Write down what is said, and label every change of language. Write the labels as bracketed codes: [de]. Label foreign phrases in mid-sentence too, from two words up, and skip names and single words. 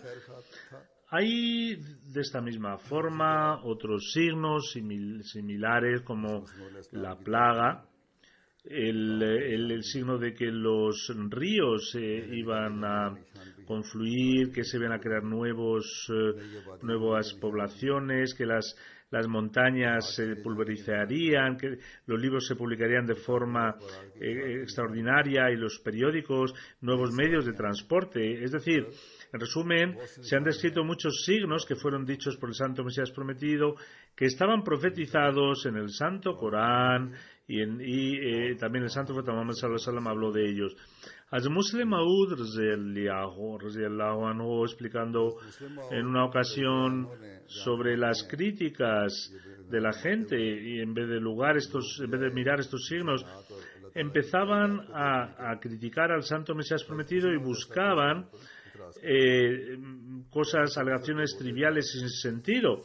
[es] Hay de esta misma forma otros signos similares, como la plaga, el signo de que los ríos iban a confluir, que se iban a crear nuevas poblaciones, que las montañas se pulverizarían, que los libros se publicarían de forma extraordinaria y los periódicos, nuevos medios de transporte. Es decir, en resumen, se han descrito muchos signos que fueron dichos por el Santo Mesías Prometido, que estaban profetizados en el Santo Corán y también el Santo Profeta Muhammad [ar] صلى الله عليه وسلم [es] habló de ellos. Hazrat Muslim Maud [ar] رضي الله عنه, [es] explicando en una ocasión sobre las críticas de la gente, y en vez de mirar estos signos, empezaban a criticar al Santo Mesías Prometido y buscaban alegaciones triviales y sin sentido.